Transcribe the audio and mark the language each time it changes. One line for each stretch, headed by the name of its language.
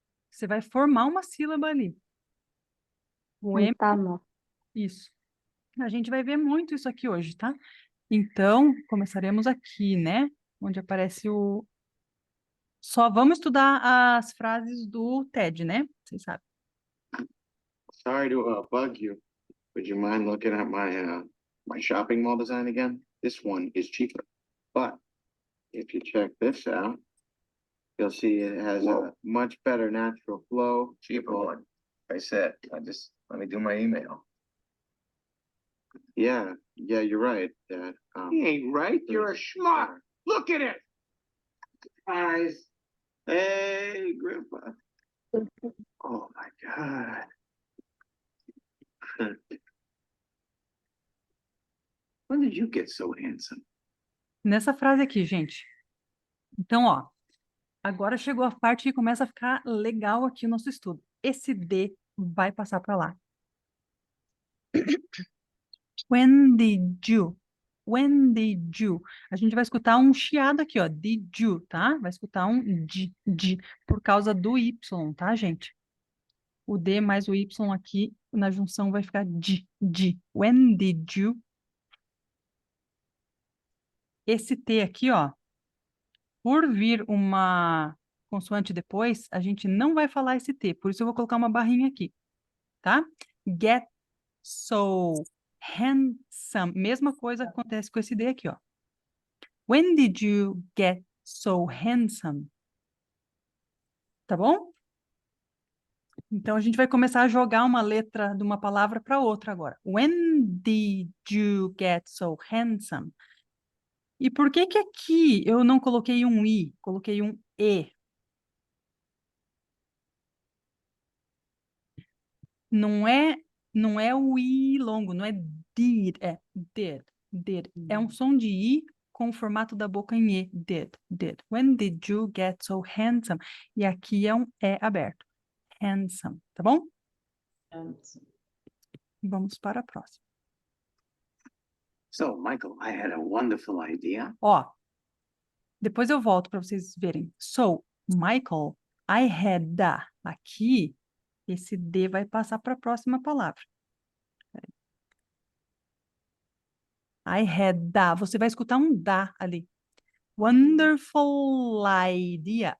Portuguese: Você vai formar uma sílaba ali. O M. Tá bom. Isso. A gente vai ver muito isso aqui hoje, tá? Então, começaremos aqui, né? Onde aparece o. Só vamos estudar as frases do TED, né? Vocês sabem.
English: Sorry to bug you. Would you mind looking at my shopping mall design again? this one is cheaper. But if you check this out, you'll see it has a much better natural flow. Cheaper one. I said, let me do my email. Yeah, you're right. He ain't right. You're a schmuck. Look at it. Guys, hey, Grandpa. Oh my God. When did you get so handsome?
Portuguese: Nessa frase aqui, gente. Então, ó, agora chegou a parte que começa a ficar legal aqui o nosso estudo. Esse D vai passar para lá.
English: When did you? When did you?
Portuguese: A gente vai escutar um chiado aqui, ó.
English: Did you,
Portuguese: tá? Vai escutar um de, por causa do Y, tá, gente? O D mais o Y aqui na junção vai ficar de.
English: When did you?
Portuguese: Esse T aqui, ó. Por vir uma consoante depois, a gente não vai falar esse T. Por isso eu vou colocar uma barrinha aqui, tá?
English: Get so handsome.
Portuguese: Mesma coisa acontece com esse D aqui, ó.
English: When did you get so handsome?
Portuguese: Tá bom? Então, a gente vai começar a jogar uma letra de uma palavra para outra agora.
English: When did you get so handsome?
Portuguese: E por que que aqui eu não coloquei um I, coloquei um E? Não é o I longo, não é did, é did. É um som de I com o formato da boca em E.
English: Did. When did you get so handsome?
Portuguese: E aqui é um E aberto. Handsome, tá bom? Vamos para a próxima.
English: So, Michael, I had a wonderful idea.
Portuguese: Ó, depois eu volto para vocês verem.
English: So, Michael, I had da.
Portuguese: Aqui, esse D vai passar para a próxima palavra.
English: I had da.
Portuguese: Você vai escutar um da ali.
English: Wonderful idea.